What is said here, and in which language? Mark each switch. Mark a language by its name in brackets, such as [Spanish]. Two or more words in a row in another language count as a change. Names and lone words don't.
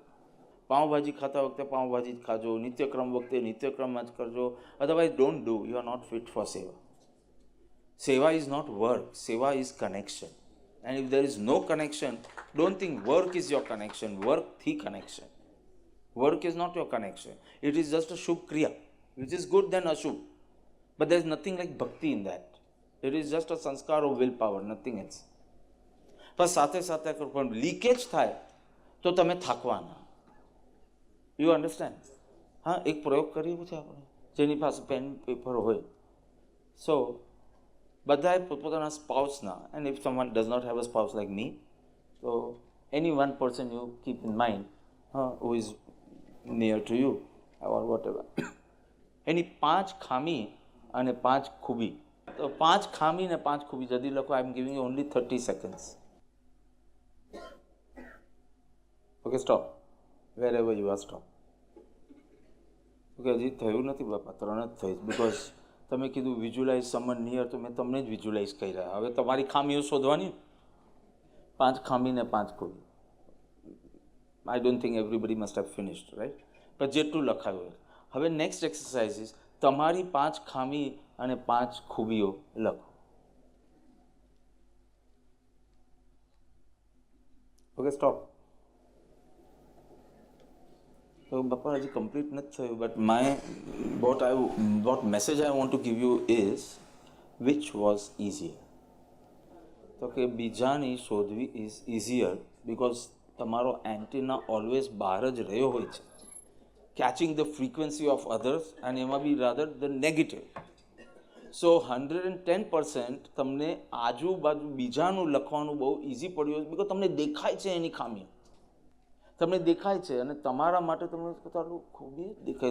[Gujarati] પાઉંભાજી ખાતા વખતે પાઉંભાજી જ ખાજો, નિત્યક્રમ વખતે નિત્યક્રમ જ કરજો, [English] otherwise don't do. You are not fit for seva. Seva is not work, seva is connection. And if there is no connection, don't think work is your connection. [Gujarati] વર્કથી કનેક્શન. [English] Work is not your connection. It is just a Shubh Kriya, which is good than Ashubh. But there is nothing like bhakti in that. It is just a sanskar of willpower, nothing else. [Gujarati] પણ સાથે સાથે પણ લીકેજ થાય તો તમે થાકવાના. [English] You understand? [Gujarati] હા, એક પ્રયોગ કરીએ છે આપણે, જેની પાસે પેન પેપર હોય. સો બધાએ પોતપોતાના સ્પાઉસના, [English] and if someone does not have a spouse like me, [Gujarati] તો એની [English] one person you keep in mind who is near to you or whatever. [Gujarati] એની 5 ખામી અને 5 ખૂબી. તો 5 ખામી ને 5 ખૂબી જલ્દી લખો. [English] I am giving you only 30 seconds. Okay, stop. Wherever you are, stop. Okay, [Gujarati] હજી થયું નથી બાપા, 3 જ થઈશ. બિકોઝ તમે કીધું [English] visualize someone near, [Gujarati] તો મેં તમને જ વિઝ્યુલાઇઝ કરી રહ્યા. હવે તમારી ખામીઓ શોધવાની. 5 ખામી ને 5 ખૂબી. [English] I don't think everybody must have finished, right? [Gujarati] પણ જેટલું લખાયું. હવે [English] next exercise is [Gujarati] તમારી 5 ખામી અને 5 ખૂબીઓ લખો. [English] Okay, stop. [Gujarati] તો બાપા હજી કમ્પ્લીટ નથી થયું. [English] બટ what message I want to give you is, which was easier? [Gujarati] તો કે બીજાની શોધવી [English] is easier because [Gujarati] તમારો એન્ટીના ઓલવેઝ બહાર જ રહ્યો હોય છે, [English] catching the frequency of others, [Gujarati] અને એમાં [English] be rather the negative. [Gujarati] સો 110% તમને આજુબાજુ બીજાનું લખવાનું બહુ ઇઝી પડ્યું બિકોઝ તમને દેખાય છે એની ખામી, તમને દેખાય છે, અને તમારા માટે તમને પોતાનું ખૂબી દેખાય.